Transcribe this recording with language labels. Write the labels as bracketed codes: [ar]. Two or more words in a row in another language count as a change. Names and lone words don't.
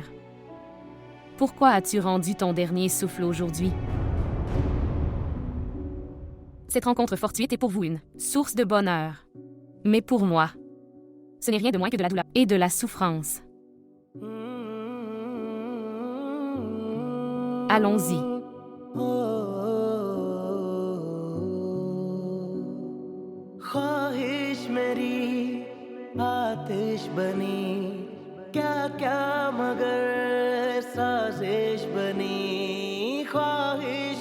[fr] Pourquoi as-tu rendu ton dernier souffle aujourd'hui? Cette rencontre fortuite est pour vous une source de bonheur. Mais pour moi, ce n'est rien de moins que de la douleur et de la souffrance. Allons-y. [hi] ख्वाहिश मेरी आतिश बनी क्या क्या मगर साजिश बनी ख्वाहिश